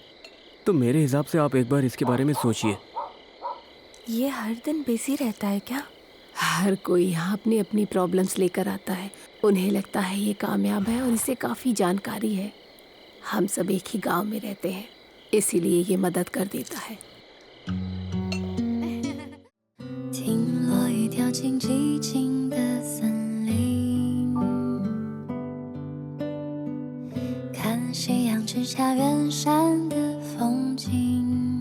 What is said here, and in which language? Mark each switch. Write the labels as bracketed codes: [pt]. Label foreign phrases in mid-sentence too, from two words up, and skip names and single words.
[hi] तो मेरे हिसाब से आप एक बार इसके बारे में सोचिए। ये हर दिन बिजी रहता है क्या? हर कोई यहाँ अपनी अपनी प्रॉब्लम्स लेकर आता है। उन्हें लगता है ये कामयाब है और इसे काफ़ी जानकारी है। हम सब एक ही गांव में रहते हैं, इसीलिए ये मदद कर देता है। [zh] 听落雨掉进寂静的森林，看夕阳之下远山的风景。